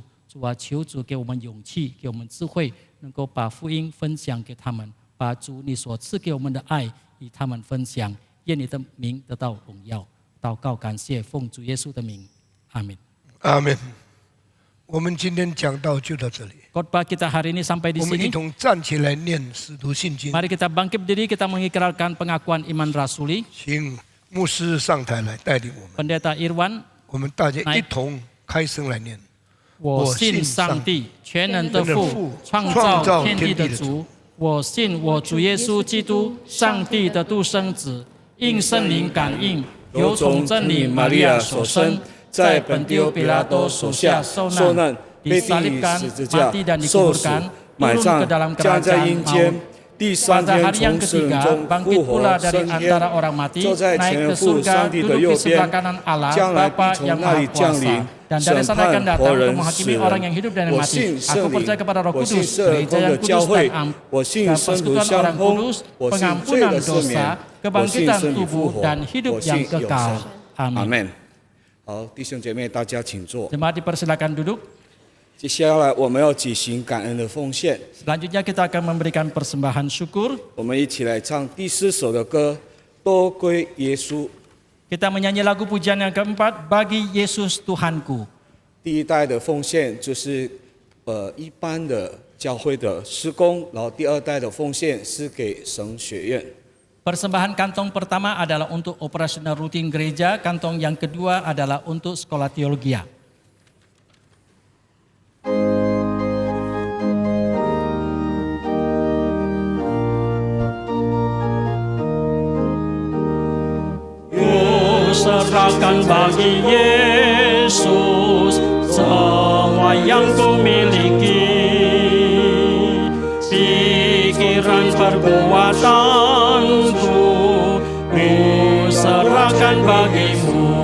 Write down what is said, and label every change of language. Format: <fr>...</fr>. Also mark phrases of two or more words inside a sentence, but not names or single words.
<zh>主啊，求主给我们勇气，给我们智慧，能够把福音分享给他们，把主你所赐给我们的爱与他们分享。愿你的名得到荣耀。祷告感谢，奉主耶稣的名，阿门。阿门。我们今天讲到就到这里，</zh> <id>Khotbah kita hari ini sampai di</id> <zh>我们一</zh> <id>sini.</id> <zh>同站起来念《使徒信经》，</zh> <id>Mari kita bangkit berdiri, kita mengikrarkan pengakuan iman rasuli.</id> <zh>请牧师上台来带领我们，</zh> <id>Pendeta Irwan,</id> <zh>我们大家一同开声来念。我信上帝，全能的父，创造天地的主。我信我主耶稣基督，上帝的独生子，应圣灵感应，由从真理玛利亚所生，在本丢彼拉多手下受难，</zh> <id>disalibkan, mati dan dikuburkan, turun ke dalam kerajaan maut. Pada hari yang ketiga, bangkit pula dari antara orang mati, naik ke surga, duduk di sebelah kanan Allah, Bapa yang Maha Kuasa. Dan dari sana akan datang untuk menghakimi orang yang hidup dan yang mati. Aku percaya kepada Roh Kudus, gereja yang kudus dan persekutuan orang kudus, pengampunan dosa, kebangkitan tubuh dan hidup yang kekal. Amin.</id> <zh>阿门。好，弟兄姐妹，大家请坐。</zh> <id>Jemaat dipersilakan duduk.</id> <zh>接下来我们要举行感恩的奉献，</zh> <id>Selanjutnya kita akan memberikan persembahan syukur.</id> <zh>我们一起来唱第4首的歌，多归耶稣。</zh> <id>Kita menyanyi lagu pujian yang keempat, Bagi Yesus Tuhanku.</id> <zh>第一代的奉献就是一般的教会的施工，然后第二代的奉献是给神学院。</zh> <id>Persembahan kantong pertama adalah untuk operasional rutin gereja, kantong yang kedua adalah untuk sekolah teologi. Serahkan bagi Yesus semua yang ku miliki, pikiran perbuatanku ku serahkan bagimu.</id>